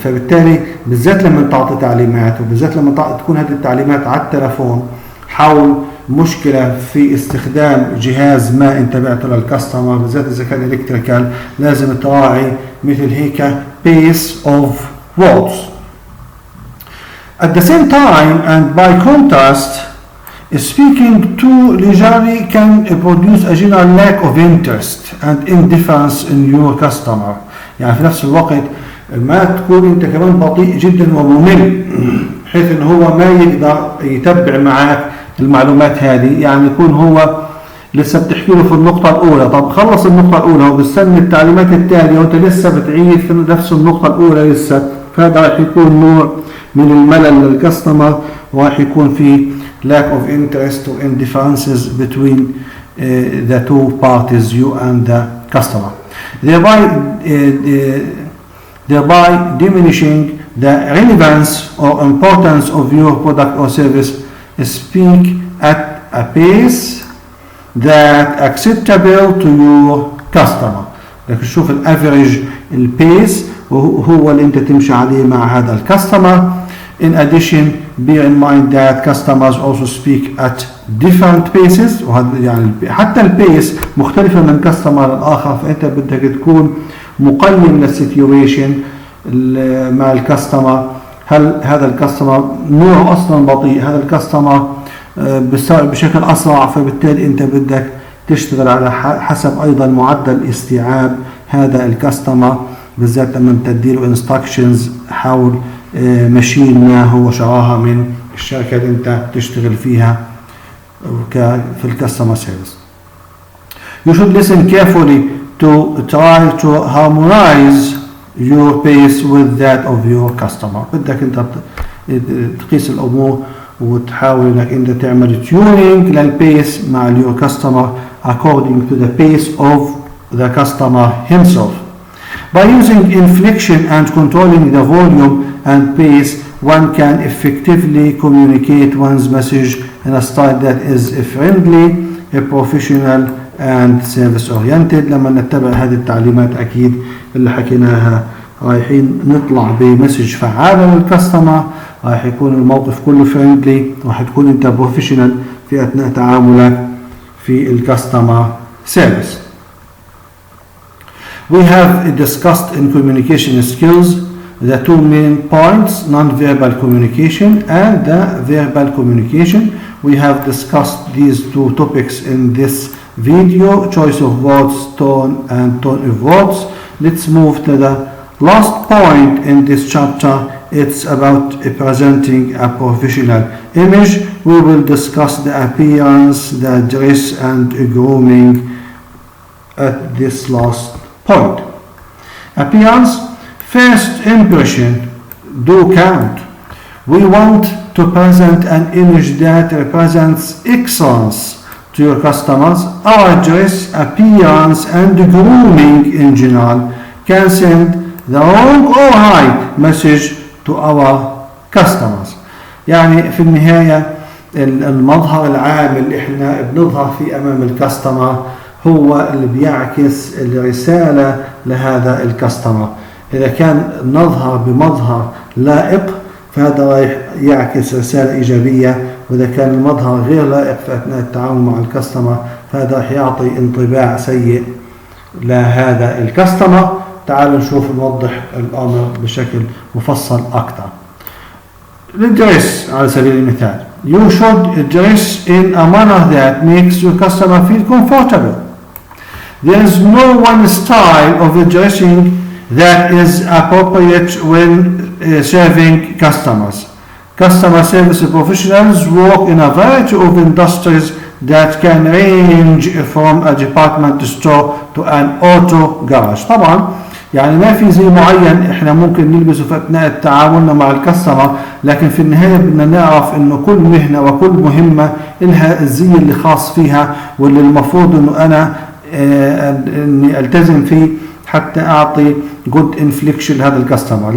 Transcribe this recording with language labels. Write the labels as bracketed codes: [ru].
[ar] فبالتالي بالذات لما تعطي تعليمات وبالذات لما تكون هذه التعليمات على التلفون، حاول مشكلة في استخدام جهاز ما انت بعته للكاستمر بالذات اذا كان الكتريكال، لازم تراعي مثل هيك [en] pace of words. At the same time and by contrast, speaking too leisurely can produce a general lack of interest and indifference in your customer. [ar] يعني في نفس الوقت ما تكون انت كمان بطيء جدا وممل بحيث ان هو ما يقدر يتبع معك المعلومات هذه. يعني يكون هو لسه بتحكي له في النقطة الأولى، طب خلص النقطة الأولى وبستني التعليمات التالية وانت لسه بتعيد في نفس النقطة الأولى لسه، فهذا راح يكون نوع من الملل للكاستمر وراح يكون فيه [en] lack of interest or indifferences between the two parties, you and the customer, thereby diminishing the relevance or importance of your product or service. Speak at a pace that acceptable to your customer. [ar] لكن شوف الافريج البيس وهو اللي انت تمشي عليه مع هذا الكاستمر. [en] In addition, bear in mind that customers also speak at different paces. [ar] وهذا يعني حتى البيس مختلفة من كاستمر الآخر، فأنت بدك تكون مقيم للسيتويشن مع الكاستمر. هل هذا الكاستمر نوعه أصلا بطيء، هذا الكاستمر بيستوعب بشكل أسرع، فبالتالي أنت بدك تشتغل على حسب أيضا معدل استيعاب هذا الكاستمر، بالذات لما تديله انستراكشنز حول ماشين ما هو شراها من الشركة اللي انت تشتغل فيها في الكاستمر سيرفيس. [en] You should listen carefully to try to harmonize your pace with that of your customer. [ar] بدك انت تقيس الامور وتحاول انك انت تعمل tuning للبيس مع [en] your customer according to the pace of the customer himself. By using inflection and controlling the volume and pace, one can effectively communicate one's message in a style that is friendly, professional and service oriented. [ar] لما نتبع هذه التعليمات أكيد اللي حكيناها رايحين نطلع بمسج فعالة للكاستمر، راح يكون الموقف كله friendly، راح تكون انت professional في أثناء تعاملك في الكاستمر سيرفيس. [en] We have discussed in communication skills the two main points, non-verbal communication and the verbal communication. We have discussed these two topics in this video, choice of words, tone and tone of words. Let's move to the last point in this chapter. It's about presenting a professional image. We will discuss the appearance, the dress and grooming at this last point. Appearance, first impression do count. We want to present an image that represents excellence to your customers. Our dress, appearance and grooming in general can send the wrong or right message to our customers. [ar] يعني في النهاية المظهر العام اللي احنا بنظهر فيه امام الكاستمر هو اللي بيعكس الرسالة لهذا الكاستمر. إذا كان نظهر بمظهر لائق فهذا راح يعكس رسالة إيجابية، وإذا كان المظهر غير لائق في أثناء التعامل مع الكاستمر فهذا راح يعطي انطباع سيء لهذا الكاستمر. تعالوا نشوف نوضح الأمر بشكل مفصل أكثر. الدرس على سبيل المثال. [en] You should dress in a manner that makes your customer feel comfortable. There is no one style of dressing that is appropriate when serving customers. Customer service professionals work in a variety of industries that can range from a department store to an auto garage. [ar] طبعا يعني ما في زي معين احنا ممكن نلبسه في اثناء تعاملنا مع الكاستمر، لكن في النهايه بدنا نعرف انه كل مهنه وكل مهمه لها الزي اللي خاص فيها واللي المفروض انه انا اني التزم فيه حتى اعطي جود انفليكشن لهذا الكاستمر.